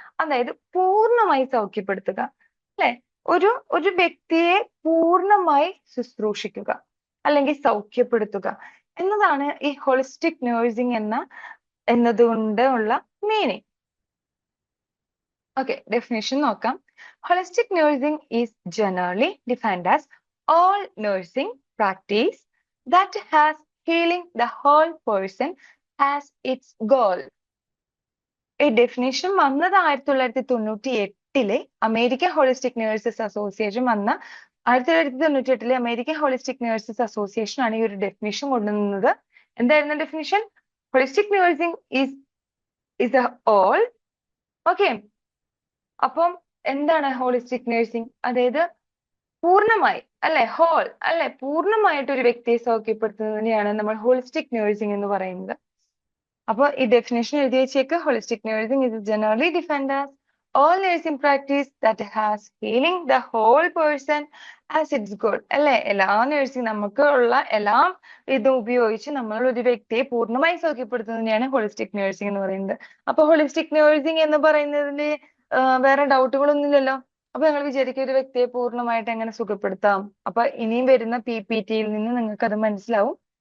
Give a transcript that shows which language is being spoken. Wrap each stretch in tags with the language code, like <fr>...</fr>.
<ml>അതായത് പൂർണ്ണമായി സൗഖ്യപ്പെടുത്തുക അല്ലെ, ഒരു വ്യക്തിയെ പൂർണ്ണമായി ശുശ്രൂഷിക്കുക അല്ലെങ്കിൽ സൗഖ്യപ്പെടുത്തുക എന്നതാണ് ഈ ഹോളിസ്റ്റിക് നഴ്സിംഗ് എന്നതുകൊണ്ട് ഉള്ള മീനിങ്. ഓക്കെ, ഡെഫിനിഷൻ നോക്കാം.</ml> <en>Holistic nursing is generally defined as all nursing practice that has healing the whole person as its goal.</en> <ml>ഈ ഡെഫിനേഷൻ വന്നത് 1998 അമേരിക്കൻ ഹോളിസ്റ്റിക് നഴ്സസ് അസോസിയേഷൻ വന്ന 1998 അമേരിക്കൻ ഹോളിസ്റ്റിക് നഴ്സസ് അസോസിയേഷൻ ആണ് ഈ ഒരു definition കൊണ്ടുവന്നത്. എന്തായിരുന്നു definition?</ml> <en>Holistic nursing is a all.</en> <ml>Okay, അപ്പം എന്താണ് ഹോളിസ്റ്റിക് നഴ്സിംഗ്? അതായത് പൂർണ്ണമായി അല്ലെ, ഹോൾ അല്ലെ, പൂർണ്ണമായിട്ട് ഒരു വ്യക്തിയെ സൗഖ്യപ്പെടുത്തുന്നതിനെയാണ് നമ്മൾ ഹോളിസ്റ്റിക് നഴ്സിംഗ് എന്ന് പറയുന്നത്. അപ്പൊ ഈ ഡെഫിനേഷൻ എഴുതി വെച്ചേക്ക്.</ml> <en>Holistic nursing is generally defined as all nursing practice that has healing the whole person as its goal.</en> <ml>അല്ലെ, എല്ലാ നഴ്സിംഗ് നമുക്ക് ഉള്ള എല്ലാ ഇതും ഉപയോഗിച്ച് നമ്മൾ ഒരു വ്യക്തിയെ പൂർണ്ണമായി സൗഖ്യപ്പെടുത്തുന്നതിനെയാണ് ഹോളിസ്റ്റിക് നഴ്സിംഗ് എന്ന് പറയുന്നത്. അപ്പൊ ഹോളിസ്റ്റിക് നഴ്സിംഗ് എന്ന് പറയുന്നതിന് വേറെ ഡൗട്ടുകളൊന്നുമില്ലല്ലോ. അപ്പൊ നിങ്ങൾ വിചാരിക്കും ഒരു വ്യക്തിയെ പൂർണ്ണമായിട്ട് എങ്ങനെ സുഖപ്പെടുത്താം? അപ്പൊ ഇനിയും വരുന്ന PPT-യിൽ നിന്ന് നിങ്ങൾക്ക് അത് മനസ്സിലാവും.</ml>